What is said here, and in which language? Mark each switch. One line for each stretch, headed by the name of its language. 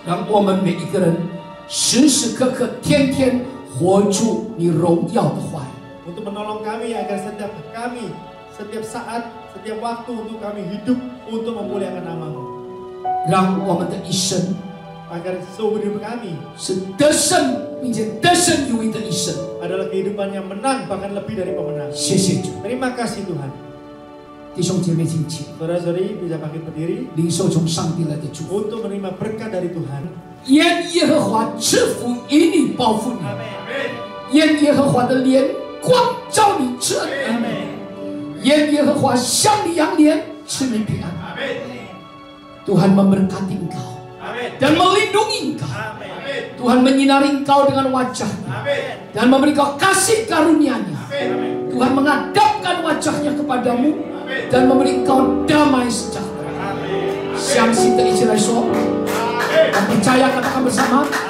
Chinese: 让我们每一个人时时刻刻、天天活出你荣耀的话语。
Indonesian: untuk menolong kami agar setiap kami, setiap saat, setiap waktu untuk kami hidup untuk memuliakan nama-Mu.
Chinese: 让我们的一生
Indonesian: Agar seumur hidup kami
Chinese: 是得胜，并且得胜有余的一生。
Indonesian: adalah kehidupan yang menang, bahkan lebih dari pemenang.
Chinese: 谢谢主，
Indonesian: Terima kasih Tuhan.
Chinese: 弟兄姐妹，请起，
Indonesian: Saudara-saudari bisa bangkit berdiri
Chinese: 领受从上帝来的祝福。
Indonesian: untuk menerima berkat dari Tuhan.
Chinese: 愿耶和华赐福于你，报复你；愿耶和华的脸光照你，赐恩给你；愿耶和华向你扬脸，赐你平安。
Indonesian: Tuhan memberkati engkau dan melindungi engkau. Tuhan menyinari engkau dengan wajahnya dan memberi engkau kasih karunia-Nya. Tuhan menghadapkan wajahnya kepadamu dan memberi engkau damai sejahtera.
Chinese: 相信的一起来说，我们
Indonesian: percaya katakan bersama.